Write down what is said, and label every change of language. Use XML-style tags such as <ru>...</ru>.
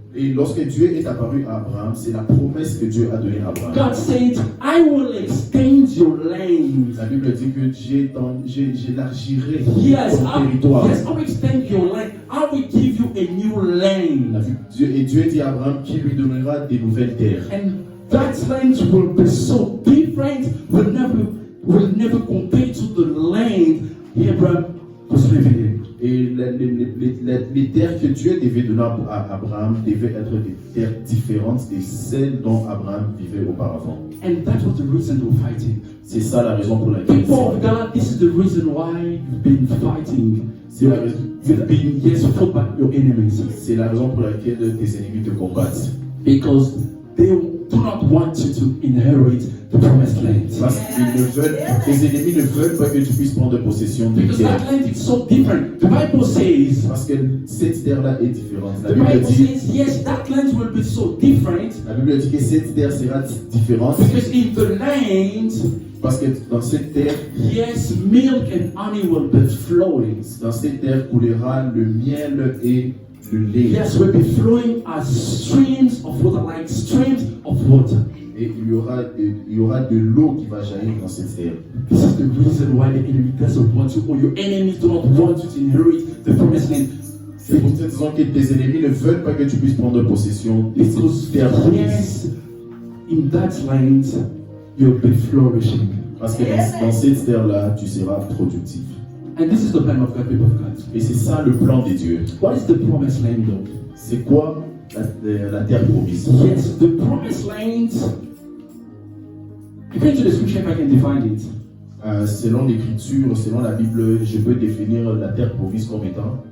<fr>Et lorsque Dieu est apparu à Abraham, c'est la promesse que Dieu a donnée à Abraham.</fr> <en>God said, I will extend your land.</en> <fr>La Bible dit que j'élargirai</fr> <en>Yes,</en> <fr>ton territoire.</fr> <en>I will extend your land. I will give you a new land.</en> <fr>Et Dieu dit à Abraham qu'il lui donnera des nouvelles terres.</fr> <en>And that land will be so different, will never compare to the land Abraham was living in.</en> <fr>Et les terres que Dieu devait donner à Abraham devaient être des terres différentes de celles dont Abraham vivait auparavant.</fr> <en>And that was the reason they were fighting.</en> <fr>C'est ça la raison pour laquelle</fr> <en>People of God, this is the reason why you've been fighting.</en> <fr>c'est la raison,</fr> <en>You've been, yes, fought by your enemies.</en> <fr>c'est la raison pour laquelle tes ennemis te combattent.</fr> <en>Because they do not want you to inherit the promised land.</en> <fr>Parce qu'ils tes ennemis ne veulent pas que tu puisses prendre possession des</fr> <en>Because</en> <fr>terres.</fr> <en>that land is so different. The Bible says,</en> <fr>Parce que cette terre-là est différente.</fr> <en>the Bible says, yes, that land will be so different.</en> <fr>La Bible dit que cette terre sera différente.</fr> <en>Because in the land,</en> <fr>Parce que dans cette terre,</fr> <en>yes, milk and honey will be flowing.</en> <fr>dans cette terre coulera le miel et le lait.</fr> <en>Yes, will be flowing as streams of water, like streams of water.</en> <fr>Et il y aura de l'eau qui va jaillir dans cette terre.</fr> <en>This is the reason why the enemy doesn't want you, or your enemies do not want you to inherit the promised land.</en> <fr>C'est pour cette raison que tes ennemis ne veulent pas que tu puisses prendre possession de</fr> <en>Because</en> <fr>cette terre promise.</fr> <en>yes, in that land, you'll be flourishing.</en> <fr>Parce que dans cette terre-là, tu seras productif.</fr> <en>And this is the plan of God, people of God.</en> <fr>Et c'est ça le plan de Dieu.</fr> <en>What is the promised land, though?</en> <fr>C'est quoi la terre promise?</fr> <en>Yes, the promised land. According to the scripture, if I can define it,</en> <fr>Selon l'écriture, selon la Bible, je peux définir la terre promise comme étant</fr>